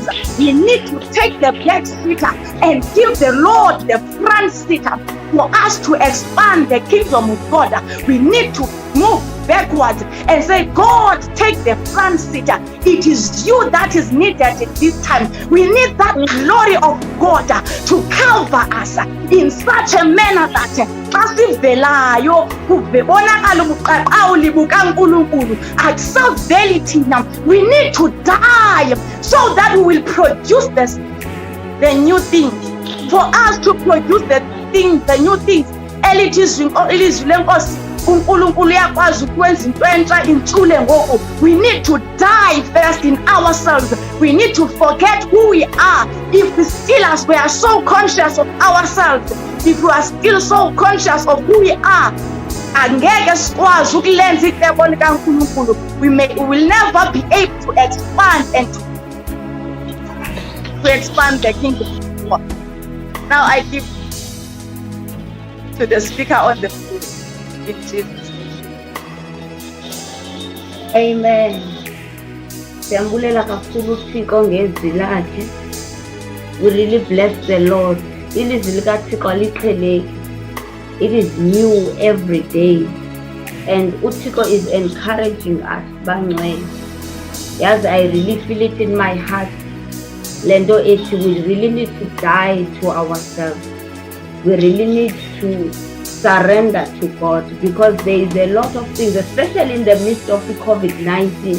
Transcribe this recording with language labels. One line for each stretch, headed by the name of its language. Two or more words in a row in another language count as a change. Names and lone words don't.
English: We need to take the back seat and give the Lord the front seat for us to expand the kingdom of God. We need to move backwards and say, God, take the front seat. It is you that is needed at this time. We need that glory of God to cover us in such a manner that
Xhosa: asivelayo kubonakala ubuqaqawuli bukaNkulunkulu akusaveli thina.
English: We need to die so that we will produce the new things. For us to produce the new things,
Xhosa: elizwi lenkosi uNkulunkulu uyakwazi ukwenza into entsha intshule ngoku.
English: We need to die first in ourselves. We need to forget who we are. If we are so conscious of ourselves, if we are still so conscious of who we are,
Zulu: angeke sikwazi ukulenza icebo likaNkulunkulu.
English: We will never be able to expand and to expand the kingdom of God. Now I give to the speaker on the floor. In Jesus' name. Amen.
Xhosa: Siyambulela kakhulu uThixo ngezwi lakhe.
English: We really bless the Lord.
Xhosa: Ilizwi likaThixo aliqheleki.
English: It is new every day. And uThixo is encouraging us, bangcwele. Yes, I really feel it in my heart.
Xhosa: Lendo ethi,
English: we really need to die to ourselves. We really need to surrender to God, because there is a lot of things, especially in the midst of the COVID-19.